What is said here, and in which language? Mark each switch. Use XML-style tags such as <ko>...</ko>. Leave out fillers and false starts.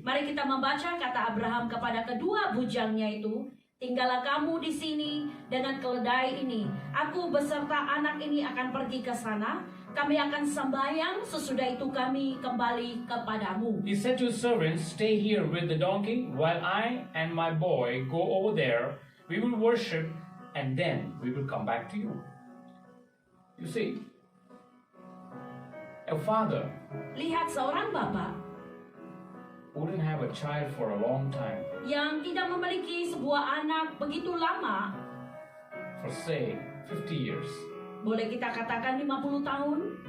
<id>mari kita membaca kata Abraham kepada kedua bujangnya itu, tinggallah kamu di sini dengan keledai ini. Aku beserta anak ini akan pergi ke sana. Kami akan sembahyang, sesudah itu kami kembali kepadamu.</id> <en>He said to his servants, stay here with the donkey while I and my boy go over there. We will worship and then we will come back to you. You see, a father</en> <id>Lihat seorang bapak</id> <en>wouldn't have a child for a long time,</en> <id>yang tidak memiliki sebuah anak begitu lama,</id> <en>for say 50 years,</en> <id>boleh kita katakan 50 tahun,</id>